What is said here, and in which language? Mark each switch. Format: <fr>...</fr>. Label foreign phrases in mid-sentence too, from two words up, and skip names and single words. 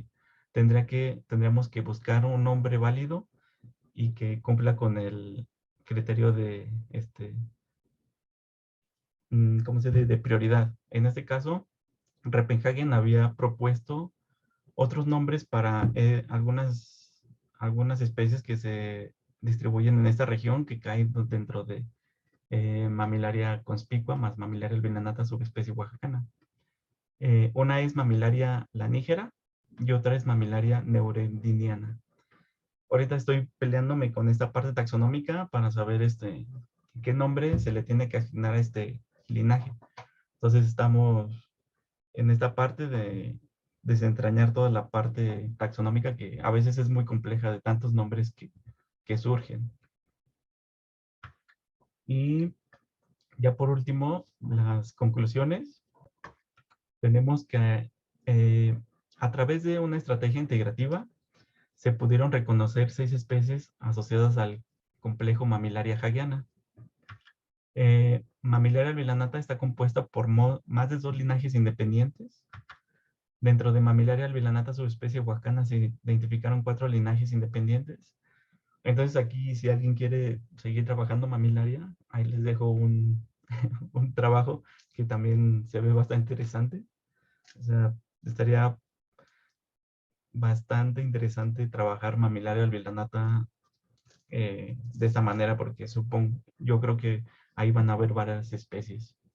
<es>Tendríamos que buscar un nombre válido y que cumpla con el criterio de, ¿cómo se dice?, de prioridad. En este caso, Repenhagen había propuesto otros nombres para algunas especies que se distribuyen en esta región, que caen dentro de Mamillaria conspicua más Mamillaria albilanata subespecie oaxacana. Una es Mamillaria lanígera y otra es Mamillaria neurendiniana. Ahorita estoy peleándome con esta parte taxonómica para saber qué nombre se le tiene que asignar a este linaje. Entonces estamos en esta parte de desentrañar toda la parte taxonómica que a veces es muy compleja de tantos nombres que surgen. Y ya por último, las conclusiones. Tenemos que a través de una estrategia integrativa se pudieron reconocer 6 especies asociadas al complejo Mamillaria hagiana. Mamillaria albilanata está compuesta por más de 2 linajes independientes. Dentro de Mamillaria albilanata subespecie oaxacana se identificaron 4 linajes independientes. Entonces aquí, si alguien quiere seguir trabajando Mamillaria, ahí les dejo un trabajo que también se ve bastante interesante. O sea, estaría bastante interesante trabajar Mamillaria albilanata de esta manera, porque yo creo que ahí van a haber varias especies.</es>